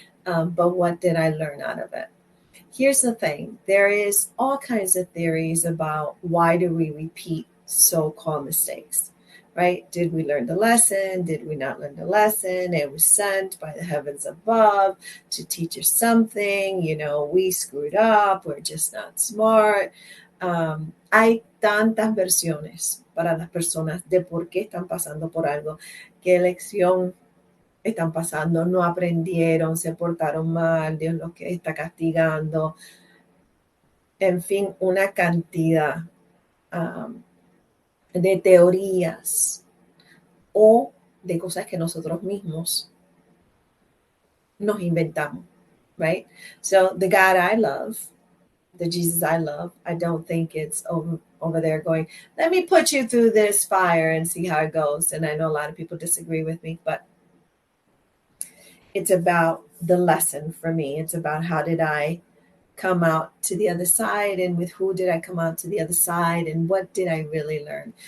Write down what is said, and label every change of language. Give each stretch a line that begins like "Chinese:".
English: But what did I learn out of it? Here's the thing. There is all kinds of theories about why do we repeat so-called mistakes, right? Did we learn the lesson? Did we not learn the lesson? It was sent by the heavens above to teach us something. We screwed up. We're just not smart.
Spanish: Hay tantas versiones para las personas de por qué están pasando por algo, qué lección están pasando, no aprendieron, se portaron mal, Dios los que está castigando. En fin, una cantidad de teorías o de cosas que nosotros mismos nos inventamos, right?
English: So the God I love, the Jesus I love, I don't think it's over there going, let me put you through this fire and see how it goes. And I know a lot of people disagree with me, but it's about the lesson for me. It's about how did I come out to the other side, and with who did I come out to the other side, and what did I really learn?